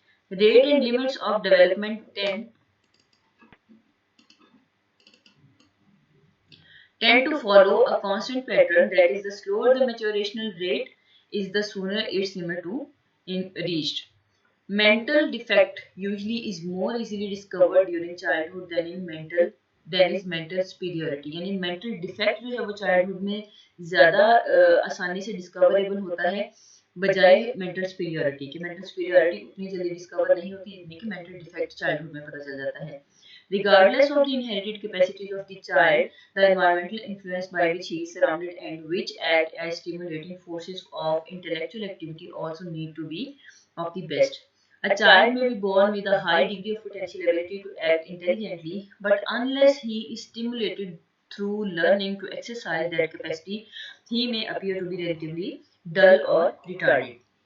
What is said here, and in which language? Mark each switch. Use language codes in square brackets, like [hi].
[en] Rate and limits of development tend to follow a constant pattern, that is, the slower the maturational rate is, the sooner its limit to reached. Mental defect usually is more easily discovered during childhood than in mental than is mental superiority. [ur] یعنی mental defect جو ہے وہ childhood میں زیادہ آسانی سے discoverable ہوتا ہے بجائے مینٹل سپیریورٹی کے. مینٹل سپیریورٹی اتنی جلدی ڈسکور نہیں ہوتی جتنی کہ مینٹل ڈیفیکٹ چائلڈہڈ میں پتہ چل جاتا ہے. [en] Regardless of the inherited capacities of the child, the environmental influence by which he is surrounded and which act as stimulating forces of intellectual activity also need to be of the best. A child may be born with a high degree of potential ability to act intelligently, but unless he is stimulated through learning to exercise that capacity, he may appear to be relatively dull or retarded.